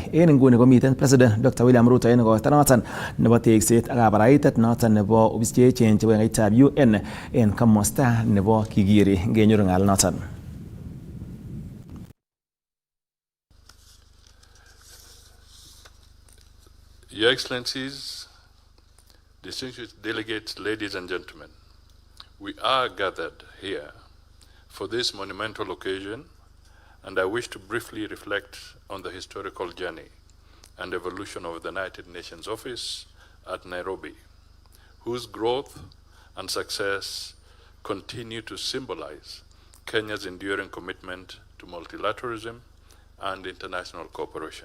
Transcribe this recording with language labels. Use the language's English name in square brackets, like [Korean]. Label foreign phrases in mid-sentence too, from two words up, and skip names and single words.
[Kalenjin] En nguni komiten President Dr. William Ruto en koita noton nebo tekset ak kabaraitet noton nebo ofis cheechen chebo ngaitab UN en komosta nebo Kigiri. Ngenyoru ngal noton. [English] Your Excellencies, distinguished delegates, ladies and gentlemen, we are gathered here for this monumental occasion, and I wish to briefly reflect on the historical journey and evolution of the United Nations office at Nairobi, whose growth and success continue to symbolize Kenya's enduring commitment to multilateralism and international cooperation.